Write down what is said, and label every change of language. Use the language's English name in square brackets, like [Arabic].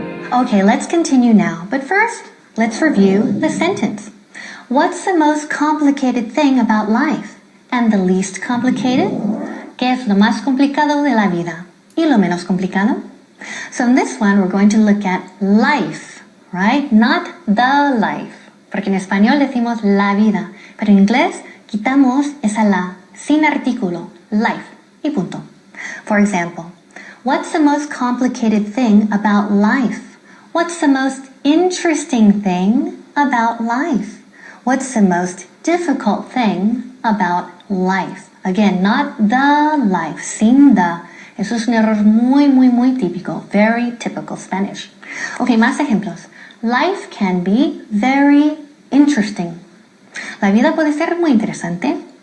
[English] Okay, let's continue now. But first, let's review the sentence. What's the most complicated thing about life? And the least complicated? [Spanish] ¿Qué es lo más complicado de la vida? ¿Y lo menos complicado? [English] So in this one, we're going to look at life, right? Not the life. [Spanish] Porque en español decimos la vida. Pero en inglés, quitamos esa la, sin artículo, life, y punto. [English] For example, what's the most complicated thing about life? What's the most interesting thing about life? What's the most difficult thing about life? Again, not the life, sin the. [Spanish] Eso es un error muy típico. [English] Very typical Spanish. Okay, [Spanish] más ejemplos. [English] Life can be very interesting. [Spanish] La vida puede ser muy interesante.